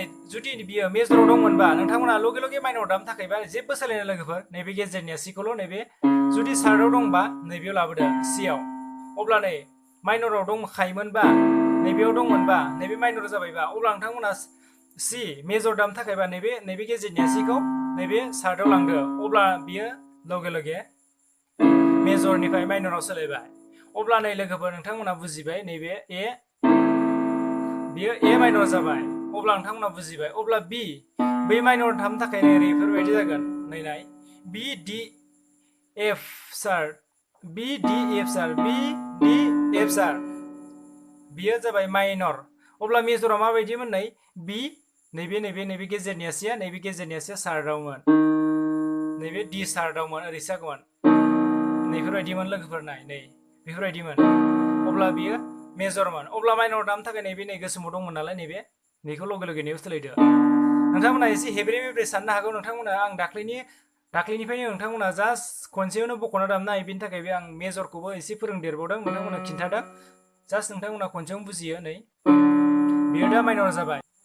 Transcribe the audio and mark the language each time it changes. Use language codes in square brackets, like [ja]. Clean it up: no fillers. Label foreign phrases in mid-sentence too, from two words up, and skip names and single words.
[brx] जुदि बियो मेजराव दंमोनबा नोंथांमोना लगे लगे माइनर दामनो थाखायबा जेबो सोलायनाय लोगोफोर नैबे गेजेरनि आसिखौल' नैबे जुदि सार्डआव दंबा नैबेयाव लाबोदो सिआव अब्ला नै माइनराव दंखायोमोनबा नैबेयाव दंमोनबा नैबे माइनर जाबायबा अब्ला नोंथांमोना सि मेजर दामनो थाखायबा नैबे गेजेरनि आसिखौ नैबे सार्डआव लांदो अब्ला बियो लगे लगे मेजरनिफ्राय माइनराव सोलायबाय अब्ला नै लोगोफोर नोंथांमोना बुजिबाय नैबे बियो ए माइनर जाबाय अब्ला नोंथांमोना बुजिबाय अब्ला बी बै माइनर दामनो थाखाय नै बेफोरबायदि जागोन नाय बी डी एफ सार्ड बी डी एफ सार्ड बी डी एफ सार्ड बियो जाबाय माइनर अब्ला मेजरा माबायदिमोन नै बी नैबे गेजेरनि आसिया नैबे गेजेरनि आसिया सार्डआवमोन नैबे डी सार्डआवमोन ओरै जागौमोन नैफोरबायदिमोन लोगोफोर नै बेफोरबायदिमोन अब्ला बियो मेजरमोन अब्ला माइनर दामनो थाखाय नैबे नै गोसोमाव दंमोन नालाय नैखौ लगे लगे नैयाव सोलायदो नोंथांमोना एसे हेब्रे साननो हागौ नोंथांमोना आं दाख्लैनिफ्रायनो नोंथांमोना जास्ट खनसेयावनो बख'ना दामनो हायो बेनि थाखाय आं मेजरखौबो एसे फोरोंदेरबावदों नोंथांमोना खिन्थादों जास्ट नोंथांमोना खनसेयावनो बुजियो नै बियो दा माइनर जाबाय